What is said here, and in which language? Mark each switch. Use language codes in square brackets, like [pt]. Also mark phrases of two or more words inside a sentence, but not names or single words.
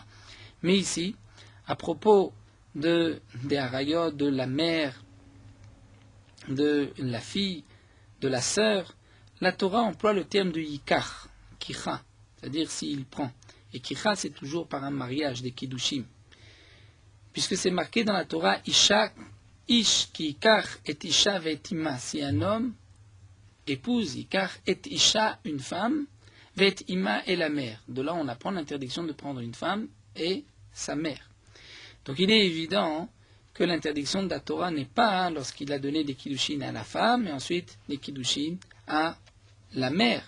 [fr] Mais ici, à propos des harayot, de la mère, de la fille, de la sœur, la Torah emploie le terme de [he] יקח, קיחה, [fr] c'est-à-dire s'il prend. Et kicha, c'est toujours par un mariage, des kiddushim. Puisque c'est marqué dans la Torah, [he] אשה, איש כי יקח את אשה ואת אמה. [fr] Si un homme épouse [he] יקח את אשה, [fr] une femme, ve'etima et la mère. De là, on apprend l'interdiction de prendre une femme et sa mère. Donc il est évident que l'interdiction de la Torah n'est pas lorsqu'il a donné des kiddushin à la femme et ensuite des kiddushin à la mère.